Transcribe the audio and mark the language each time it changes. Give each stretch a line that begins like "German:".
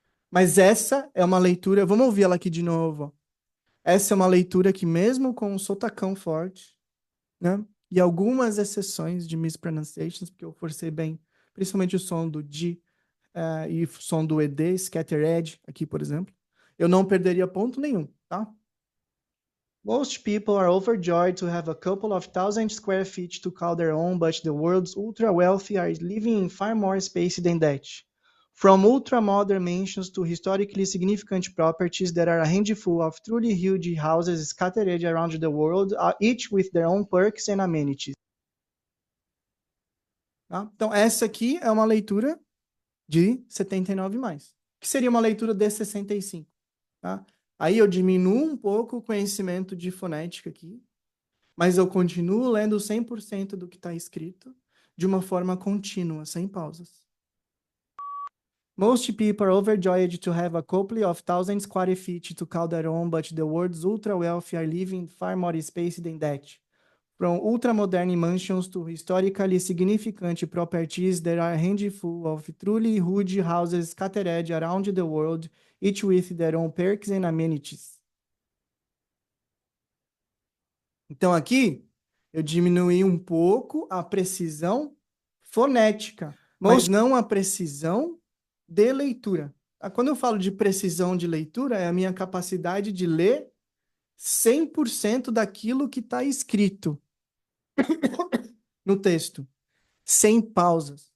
Portuguese: Mas essa é uma leitura, vamos ouvir ela aqui de novo. Essa é uma leitura que mesmo com um sotacão forte, né? E algumas exceções de mispronunciations, porque eu forcei bem, principalmente o som do D e o som do ED, scattered, aqui, por exemplo. Eu não perderia ponto nenhum, tá?
English: Most people are overjoyed to have a couple of thousand square feet to call their own, but the world's ultra wealthy are living in far more space than that. From ultra-modern mansions to historically significant properties, there are a handful of truly huge houses scattered around the world, each with their own perks and amenities.
Portuguese: Tá? Então, essa aqui é uma leitura de 79 mais, que seria uma leitura de 65. Tá? Aí eu diminuo um pouco o conhecimento de fonética aqui, mas eu continuo lendo 100% do que está escrito de uma forma contínua, sem pausas.
English: Most people are overjoyed to have a couple of thousand square feet to call their own, but the world's ultra wealthy are living in far more space than that. From ultra-modern mansions to historically significant properties, there are a handful of truly huge houses scattered around the world, each with their own perks and amenities.
Portuguese: Então aqui eu diminuí um pouco a precisão fonética, mas não a precisão de leitura. Quando eu falo de precisão de leitura, é a minha capacidade de ler 100% daquilo que está escrito no texto, sem pausas.